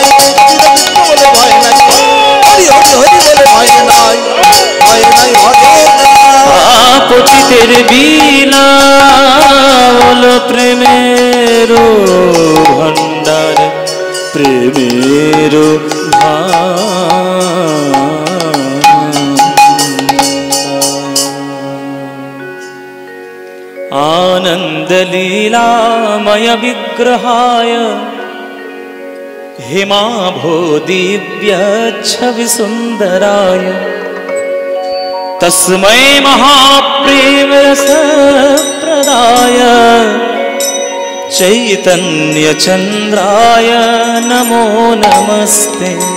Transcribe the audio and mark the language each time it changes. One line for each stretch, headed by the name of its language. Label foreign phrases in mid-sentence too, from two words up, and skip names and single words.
Bangla: কৃষ্ণ কৃষ্ণ বলে, ভয় নাই। হরি হরি হরি বলে, ভয় নাই, ভয় নাই, ভয় নাই। পতিতের বিলাল প্রেমের ভণ্ডার, প্রেমের
Sanskrit: आनंद लीलामय विग्रहाय हिमाभो दिव्य छवि सुंदराय तस्मै महाप्रेम रस प्रदाय चैतन्य चंद्राय नमो नमस्ते।